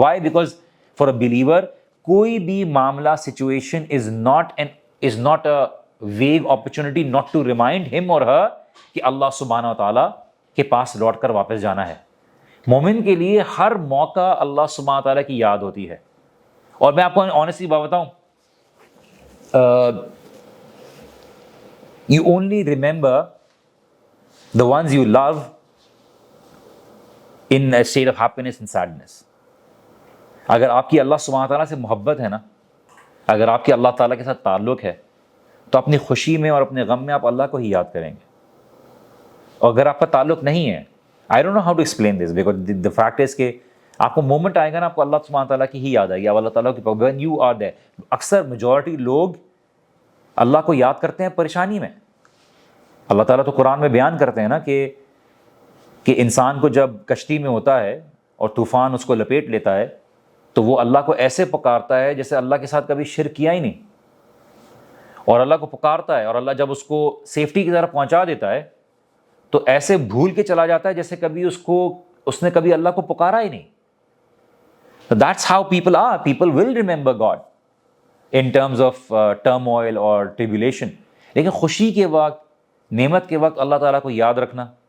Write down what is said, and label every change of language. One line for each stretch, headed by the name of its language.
English: Why? Because for a believer کوئی بھی معاملہ situation is not a vague opportunity not to remind ہم اور ہر
Urdu: کہ اللہ سبحانہ و تعالیٰ کے پاس لوٹ کر واپس جانا ہے. مومن کے لیے ہر موقع اللہ سبحانہ و تعالیٰ کی یاد ہوتی ہے. اور میں آپ کو آنیسٹلی بات بتاؤں،
English: You only remember the ones you love in a state of happiness and sadness.
Urdu: اگر آپ کی اللہ سبحانہ تعالیٰ سے محبت ہے نا، اگر آپ کی اللہ تعالیٰ کے ساتھ تعلق ہے، تو اپنی خوشی میں اور اپنے غم میں آپ اللہ کو ہی یاد کریں گے. اور اگر آپ کا تعلق نہیں ہے،
English: I don't know how to explain this because the fact is
Urdu: کہ آپ کو مومنٹ آئے گا نا، آپ کو اللہ سبحانہ تعالیٰ کی ہی یاد آئے گی، اب اللہ تعالیٰ کی
English: when you are there.
Urdu: اکثر میجورٹی لوگ اللہ کو یاد کرتے ہیں پریشانی میں. اللہ تعالیٰ تو قرآن میں بیان کرتے ہیں نا کہ انسان کو جب کشتی میں ہوتا ہے اور طوفان اس کو لپیٹ لیتا ہے تو وہ اللہ کو ایسے پکارتا ہے جیسے اللہ کے ساتھ کبھی شرک کیا ہی نہیں، اور اللہ کو پکارتا ہے اور اللہ جب اس کو سیفٹی کی طرف پہنچا دیتا ہے تو ایسے بھول کے چلا جاتا ہے جیسے کبھی اس نے کبھی اللہ کو پکارا ہی نہیں.
English: That's how people are. People will remember God in terms of turmoil or tribulation.
Urdu: لیکن خوشی کے وقت، نعمت کے وقت اللہ تعالیٰ کو یاد رکھنا.